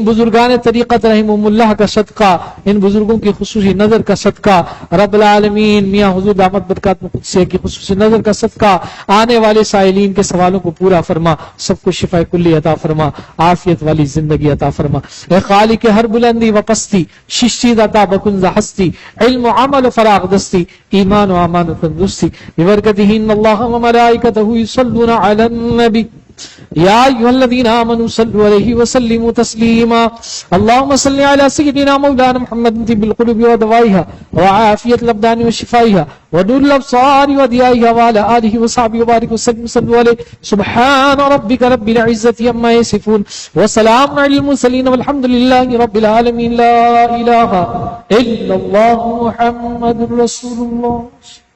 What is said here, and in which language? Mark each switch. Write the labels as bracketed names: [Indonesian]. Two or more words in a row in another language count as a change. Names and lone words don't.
[Urdu] بزرگان طریقت رحمہم اللہ کا صدقہ، ان بزرگوں کی خصوصی نظر کا صدقہ، رب العالمین میاں حضور دامت برکات مقدسیہ کی خصوصی نظر کا صدقہ، آنے والے سائلین کے سوالوں کو پورا فرما، سب کو شفا کلی عطا فرما، عافیت والی زندگی عطا فرما، [Persian] اے خالق ہر بلندی و پستی، ششتی داتا بکن ز ہستی، علم و عمل و فراغ دستی، ایمان و امان و تندرستی، [Arabic] ببرکتہ ان اللہ و ملائکتہ یصلون علی النبی یا ایھا الذین آمنوا صلوا علیہ وسلموا تسلیما، اللهم صل علی سیدنا مولانا محمد طب القلوب ودوائها وعافیة الابدان وشفائها ونور الابصار وضیائها وعلى آلہ وصحبہ وبارک وسلم صلوا علیہ، سبحان ربک رب العزۃ عما یصفون وسلام علی المرسلین والحمد للہ رب العالمین، لا الہ الا اللہ محمد رسول اللہ۔